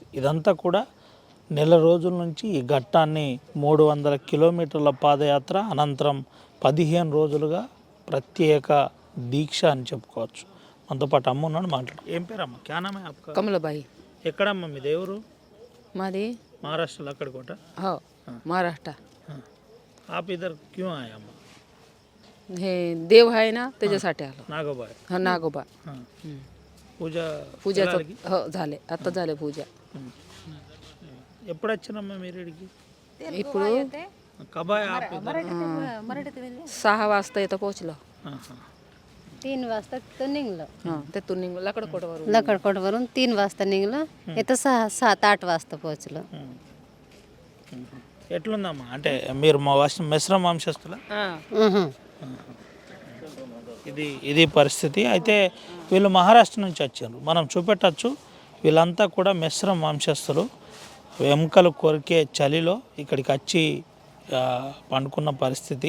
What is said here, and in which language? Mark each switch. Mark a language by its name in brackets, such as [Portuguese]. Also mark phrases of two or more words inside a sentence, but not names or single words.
[Telugu] ఇదంతా కూడా నెల రోజుల నుంచి ఈ ఘట్టాన్ని 300 కిలోమీటర్ల పాదయాత్ర అనంతరం 15 రోజులుగా ప్రత్యేక దీక్ష అని చెప్పుకోవచ్చు. మనతో పాటు అమ్మ ఉన్నాడు, మాట్లాడు. ఏం పేరు అమ్మ? [Hindi] क्या नामे [Telugu] కమలబాయి. ఎక్కడమ్మ మీ దేవురు? మాది మహారాష్ట్రలో అక్కడ కోట? [Marathi] महाराष्ट्र. [Hindi] आप इधर क्यों आए अम्मा? [Marathi] हे देव आहे ना त्याच्यासाठी आलो. नागोबा. हा नागोबा. पूजा पूजा [Telugu] స్థలాలకి? [Marathi] हो झाले आता झाले पूजा [Telugu] ఎప్పుడు వచ్చినమ్మా మీరు ఇక్కడికి ఇప్పుడు కబాయ్ ఆపి [Marathi] 6 वाजता इथं पोहोचलो 3 वाजता तर निघलो तिथून निघलो लकडकोटवरून लकडकोटवरून 3 वाजता निघलो इथं 7-8 वाजता पोहोचलो [Telugu] ఎట్లుందమ్మా అంటే మీరు మా మిశ్రమ వంశస్థుల ఇది పరిస్థితి. అయితే వీళ్ళు మహారాష్ట్ర నుంచి వచ్చారు, మనం చూపెట్టచ్చు. వీళ్ళంతా కూడా మిశ్రమ వంశస్థులు. ఎముకలు కొరికే చలిలో ఇక్కడికి వచ్చి పండుకున్న పరిస్థితి.